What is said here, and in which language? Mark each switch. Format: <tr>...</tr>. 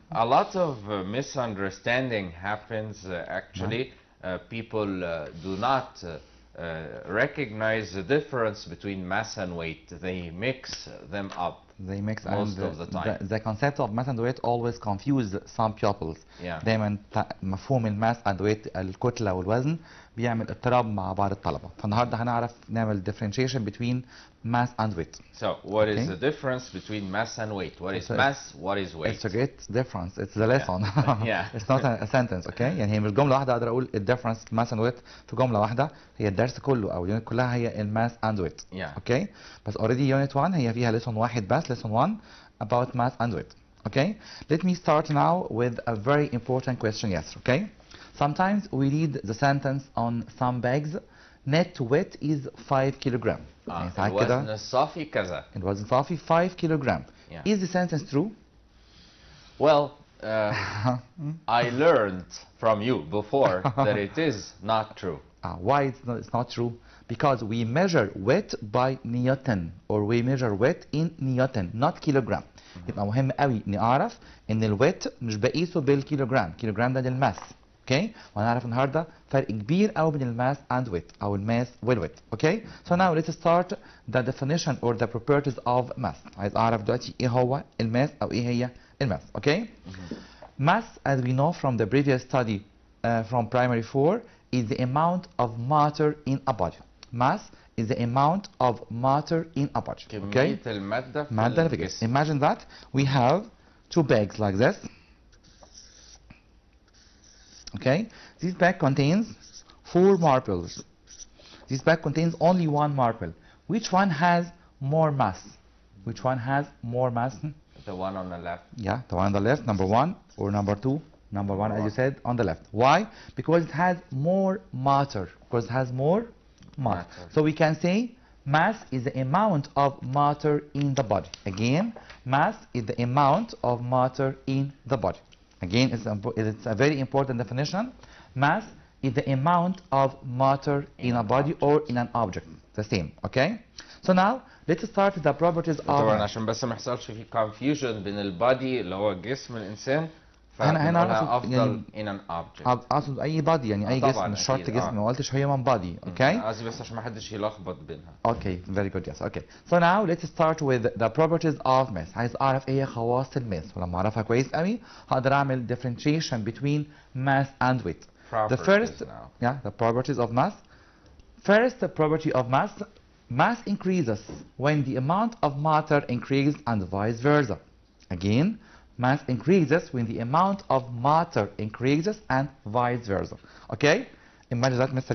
<en>A lot of misunderstanding happens actually. People do not recognize the difference between mass and weight. They mix them up. They mix most and of the time. The concept of mass and weight always confuse some pupils. Yeah.</en> <ar>دايما مفهوم الماس</ar> <en>and weight</en> <ar>الكتلة والوزن بيعمل اضطراب مع بعض الطلبة. فالنهارده هنعرف نعمل</ar> <en>differentiation between mass and weight. So, what is the difference between mass and weight? What is mass? What is weight? It's a great difference. It's the lesson. Yeah. It's not a sentence, okay?</en> <ar>يعني هي مش جملة واحدة أقدر أقول الديفرنس</ar> <en>mass and weight</en> <ar>في جملة واحدة. هي الدرس كله أو اليونت كلها هي الماس</ar> <en>and weight. Yeah. Okay?</en> <ar>بس</ar> <en>already unit 1</en> <ar>هي فيها</ar> <en>lesson</en> <ar>واحد بس</ar> <en>lesson 1 about mass and weight. Okay? Let me start now with a very important question. Yes. Okay? Sometimes we read the sentence on some bags. Net weight is 5 kilogram.</en> <ar>الوزن الصافي كذا.</ar> <en>It was صافي 5 kilogram. Yeah. Is the sentence true? Well, I learned from you before that it is not true. Why it's not true? Because we measure weight by Newton, or we measure weight in Newton, not kilogram.</en> <ar>يبقى مهم قوي نعرف ان الويت مش بقيسه بالكيلوجرام. كيلوجرام ده للماس.</ar> <en>Okay?</en> <ar>وهنعرف النهارده فرق كبير قوي بين الماس</ar> <en>and weight</en> <ar>او الماس والويت.</ar> <en>Okay? So now let's start the definition or the properties of mass.</en> <ar>عايز اعرف دلوقتي ايه هو الماس او ايه هي الماس.</ar> <en>Okay? Mass, as we know from the previous study from primary 4, is the amount of matter in a body. Mass is the amount of matter in a body. Okay?</en> <ar>كمية المادة في مادة الجسم.</ar> <en>Imagine that we have two bags like this. Okay? This bag contains 4 marbles. This bag contains only 1 marble. Which one has more mass? Which one has more mass? The one on the left. Yeah, the one on the left, number 1, or number 2? Number 1, as you said, on the left. Why? Because it has more matter. Because it has more matter. So we can say mass is the amount of matter in the body. Again, mass is the amount of matter in the body. Again, it's a very important definition. Mass is the amount of matter in a body or in an object. The same, okay? So now, let's start with the properties of</en> <ar>طبعا عشان بس ما يحصلش في confusion بين البادي اللي هو جسم الإنسان. هنا أفضل</ar> <en>in an object.</en> <ar>أقصد أي body يعني أي جسم مش شرط جسم ما قلتش</ar> <en>human body, okay?</en> <ar>قصدي بس عشان ما حدش يلخبط بينها.</ar> <en>Okay, very good, yes, okay. So now let's start with the properties of mass.</en> <ar>عايز أعرف إيه خواص الماس ولما أعرفها كويس قوي هقدر أعمل</ar> <en>differentiation between mass and weight. The first, the properties of mass. First, the property of mass. Mass increases when the amount of matter increases and vice versa. Again, mass increases when the amount of matter increases and vice versa. Okay? Imagine that, Mr.</en>